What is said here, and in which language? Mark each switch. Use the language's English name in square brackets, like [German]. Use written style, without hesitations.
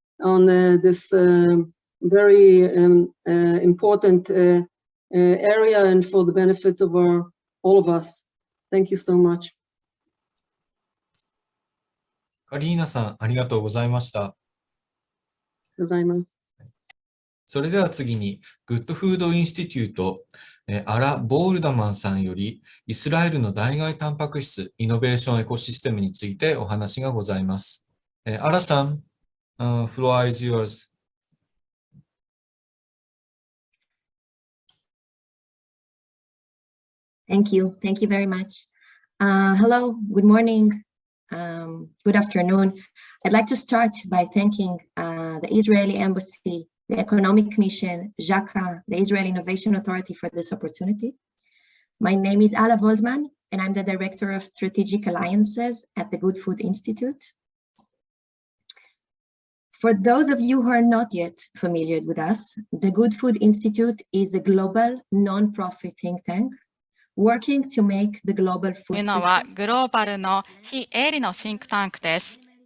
[English] on this very important area and for the benefit of all of us. Thank you so much. [Japanese] カリーナさん、ありがとうございました。ございます。それでは次に、グッドフードインスティテュート、アラ・ボールダマンさんより、イスラエルの代替タンパク質イノベーションエコシステムについてお話がございます。 [English] アラさん、floor is yours. Thank you. Thank you very much. Hello, good morning, good afternoon. I'd like to start by thanking the Israeli Embassy, the Economic Commission, JACA, the Israeli Innovation Authority for this opportunity. My name is Ala Voldman, and I'm the Director of Strategic Alliances at the Good Food Institute. For those of you who are not yet familiar with us, the Good Food Institute is a global non-profit think tank working to make the global [Japanese] と [English] food [Japanese] いうのは [English] system. [Japanese] グローバルの非営利のシンクタンクです。